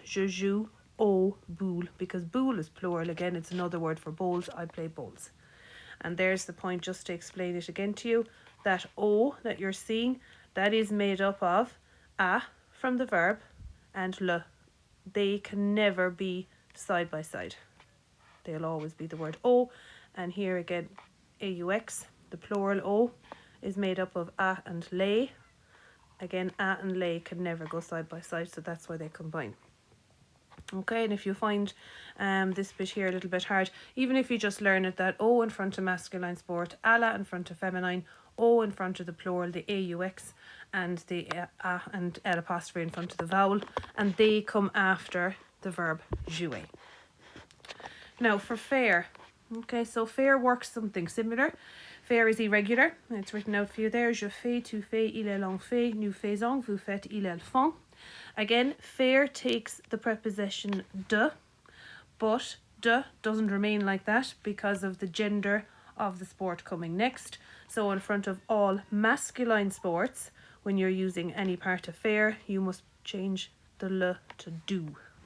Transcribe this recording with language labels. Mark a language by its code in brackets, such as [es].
[fr] Je joue au boule, because boule is plural. [en] Again, it's another word for bowls. I play bowls. And there's the point, just to explain it again to you. That o that you're seeing, that is made up of a from the verb and le. They can never be side by side. They'll always be the word o. And here again, aux, the plural o, is made up of a and les. Again, a and les can never go side by side, so that's why they combine. Okay, and if you find this bit here a little bit hard, even if you just learn it, that o in front of masculine sport, à la in front of feminine, o in front of the plural, the aux, and the a and l apostrophe in front of the vowel, and they come after the verb jouer. Now for faire, okay, so faire works something similar. Faire is irregular. It's written out for you there. [fr] Je fais, tu fais, il, elle, on fait, nous faisons, vous faites, ils, elles font. [en] Again, faire takes the preposition de, but de doesn't remain like that because of the gender of the sport coming next. So in front of all masculine sports, when you're using any part of faire, you must change the le to do.